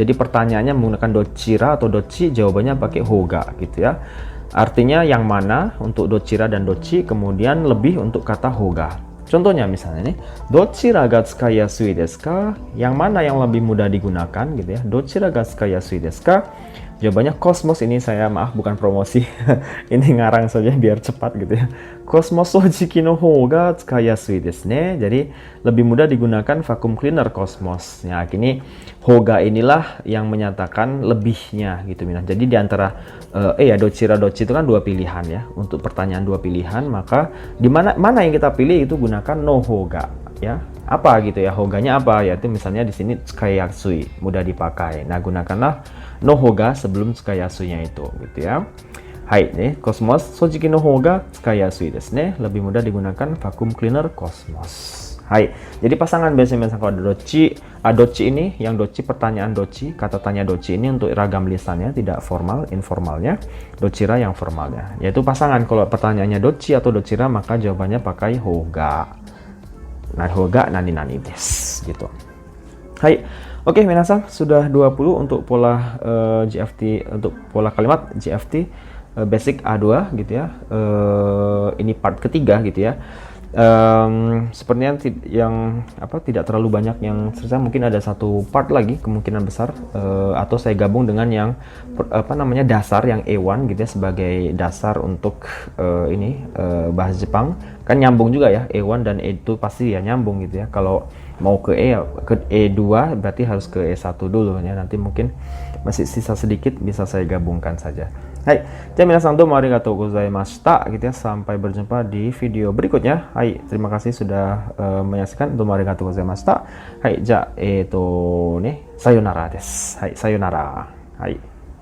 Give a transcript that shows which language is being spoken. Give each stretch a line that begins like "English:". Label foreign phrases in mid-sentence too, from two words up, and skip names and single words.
Indonesian: Jadi pertanyaannya menggunakan dochira atau dochi, jawabannya pakai hoga gitu ya. Artinya yang mana untuk dochira dan dochi, kemudian lebih untuk kata hoga. Contohnya misalnya nih,
Japanese: どちらが使いやすいですか?
Indonesian: Yang mana yang lebih mudah digunakan gitu ya.
Japanese: どちらが使いやすいですか?
Indonesian: Jawabannya Cosmos. Ini saya maaf bukan promosi. Ini ngarang saja biar cepat gitu ya.
Japanese: Cosmos掃除機の方が使いやすいですね.
Indonesian: Jadi lebih mudah digunakan
English: vacuum cleaner
Indonesian: Cosmos. Ya, kini hoga inilah yang menyatakan lebihnya gitu. Jadi di antara dochira dochi itu kan 2 pilihan ya. Untuk pertanyaan 2 pilihan, maka di mana yang kita pilih itu gunakan
Japanese: の方が
Indonesian: ya. Apa gitu ya, hoganya apa? Yaitu misalnya di sini
Japanese: 使いやすい,
Indonesian: mudah dipakai. Nah, gunakanlah
Japanese: の方が
Indonesian: sebelum
Japanese: 使いやすい-
Indonesian: nya itu gitu ya. Hai, nih,
Japanese: Cosmos掃除機の方が使いやすいですね.
Indonesian: Lebih mudah digunakan
English: vacuum cleaner
Indonesian: Cosmos. Hai, jadi pasangan biasanya kalau ada dochi ini, yang dochi pertanyaan dochi, kata tanya dochi ini untuk ragam lisannya, tidak formal, informalnya, dochira yang formalnya. Yaitu pasangan, kalau pertanyaannya dochi atau dochira maka jawabannya pakai hoga. Nah,
Japanese: 方が何です gitu.
Indonesian: Hai, Oke, minasan sudah 20 untuk pola GFT, untuk pola kalimat GFT basic A2 gitu ya. Ini part ketiga gitu ya. Sepertinya yang tidak terlalu banyak yang selesai, mungkin ada satu part lagi kemungkinan besar, atau saya gabung dengan yang dasar yang A1 gitu ya, sebagai dasar untuk bahasa Jepang. Kan nyambung juga ya, A1 dan A2 pasti ya nyambung gitu ya. Kalau mau ke E2 berarti harus ke E1 dulu ya. Nanti mungkin masih sisa sedikit, bisa saya gabungkan saja. Hai, jadi
Japanese: 皆さんどうもありがとうございました
Indonesian: gitu ya. Sampai berjumpa di video berikutnya. Hai, terima kasih sudah menyaksikan.
Japanese: どうもありがとうございました。はい、さようならです. はい、さようなら。はい.